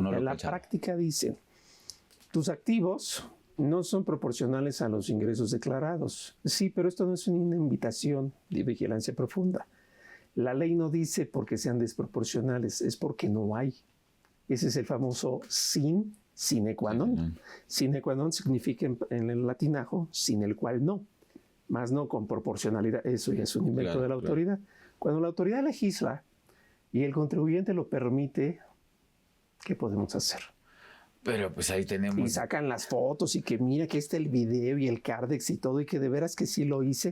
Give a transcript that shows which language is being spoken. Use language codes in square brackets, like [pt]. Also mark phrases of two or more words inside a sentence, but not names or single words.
[es] En la práctica dicen, tus activos no son proporcionales a los ingresos declarados. Sí, pero esto no es una invitación de vigilancia profunda. La ley no dice porque sean desproporcionales, es porque no hay. Ese es el famoso [la] sine qua non. Sine qua non [es] significa en el latinajo sin el cual no, más no con proporcionalidad. Eso ya es un invento de la autoridad. Cuando la autoridad legisla, y el contribuyente lo permite, ¿qué podemos hacer? Pero pues ahí tenemos... Y sacan las fotos y que mira que está el video y el Cardex y todo, y que de veras que sí lo hice.